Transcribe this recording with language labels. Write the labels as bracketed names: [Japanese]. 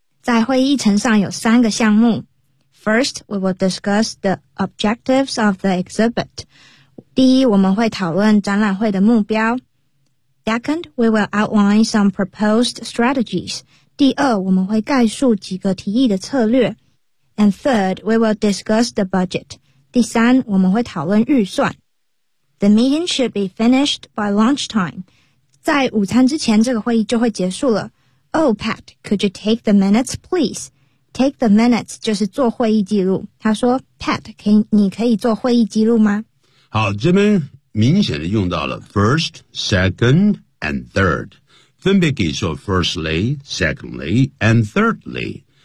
[Chinese] 在会议议程上有三个项目。 [English] First, we will discuss the objectives of the exhibit. [Chinese] 第一，我们会讨论展览会的目标。 [English] Second, we will outline some proposed strategies. [Chinese] 第二，我们会概述几个提议的策略。 [English] And third, we will discuss the budget. [Chinese] 第三，我们会讨论预算。 [English] The meeting should be finished by lunchtime. [Chinese] 在午餐之前这个会议就会结束了。 [English] Oh, Pat, could you take the minutes, please? Take the minutes [Chinese] 就是做会议记录。他说 Pat, 你可以做会议记录吗？好，这边明显的用到了 [English] first, second, and third, [Chinese] 分别可以说 [English] firstly, secondly, and thirdly.